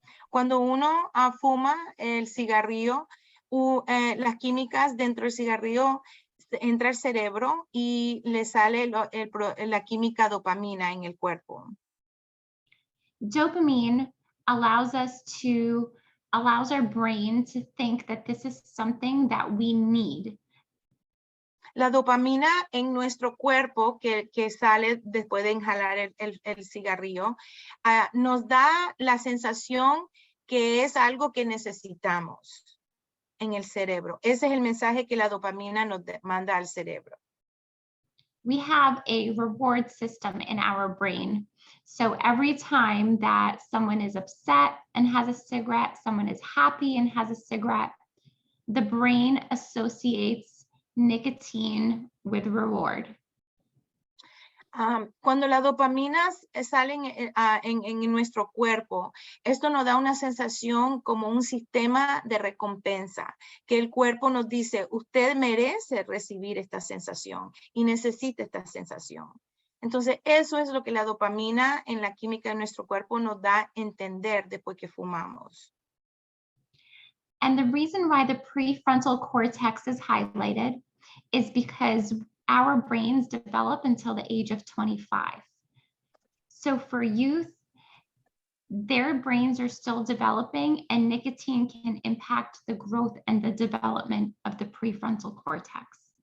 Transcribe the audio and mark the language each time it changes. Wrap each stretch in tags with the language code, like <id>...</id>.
<es>Cuando uno fuma el cigarrillo, las químicas dentro del cigarrillo entra al cerebro y le sale la química dopamina en el cuerpo.</es> <en>Dopamine allows our brain to think that this is something that we need.</en> <es>La dopamina en nuestro cuerpo que sale después de inhalar el cigarrillo, nos da la sensación que es algo que necesitamos en el cerebro. Ese es el mensaje que la dopamina nos manda al cerebro.</es> <en>We have a reward system in our brain. So every time that someone is upset and has a cigarette, someone is happy and has a cigarette, the brain associates nicotine with reward.</en> <es>Cuando la dopamina sale en nuestro cuerpo, esto nos da una sensación como un sistema de recompensa, que el cuerpo nos dice, usted merece recibir esta sensación y necesita esta sensación. Entonces, eso es lo que la dopamina en la química de nuestro cuerpo nos da a entender después que fumamos.</es> <en>And the reason why the prefrontal cortex is highlighted is because our brains develop until the age of 25. So for youth, their brains are still developing, and nicotine can impact the growth and the development of the prefrontal cortex.</en>